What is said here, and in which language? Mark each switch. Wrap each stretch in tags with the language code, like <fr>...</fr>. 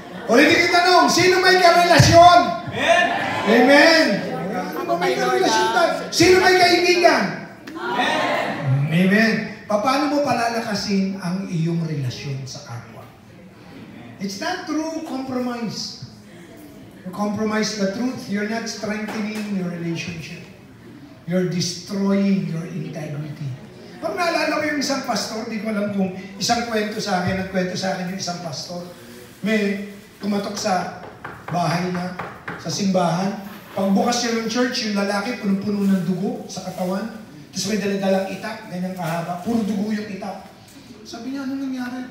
<tl>Ulitin kita tanong, sino may karelasyon? Amen! Amen! Ano may karelasyon tayo? Sino may kaibigan? Amen! Amen! Paano mo palalakasin ang iyong relasyon sa kapwa?</tl> <en>It's not through compromise. You compromise the truth, you're not strengthening your relationship. You're destroying your integrity.</en> <tl>Pag naalala ko yung isang pastor, di ko alam kung isang kwento sa akin, nagkwento sa akin yung isang pastor. May tumatok sa bahay na, sa simbahan. Pagbukas siya ng church, yung lalaki punong-puno ng dugo sa katawan. Tapos may daladalang itak, ganyan kahaba. Puro dugo yung itak. Sabi niya, ano nangyari?</tl>